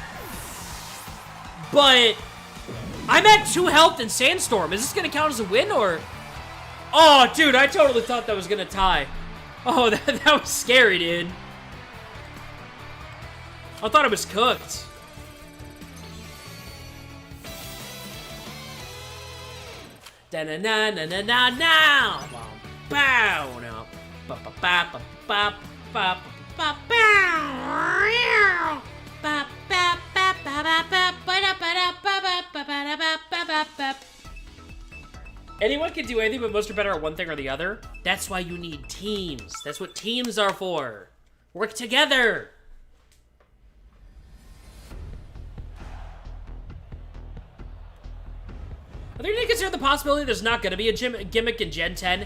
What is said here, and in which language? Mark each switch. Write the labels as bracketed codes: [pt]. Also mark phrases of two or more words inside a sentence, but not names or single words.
[en] But I'm at 2 health in Sandstorm. Is this gonna count as a win or? Oh, dude, I totally thought that was gonna tie. Oh, that was scary, dude. I thought it was cooked. Da na na na na na na. Bow now. Ba ba ba ba ba ba ba bow. Ba ba ba ba ba ba ba ba ba ba ba ba. Anyone can do anything, but most are better at one thing or the other. That's why you need teams. That's what teams are for. Work together. Are there any consider the possibility there's not gonna be a gimmick in Gen 10?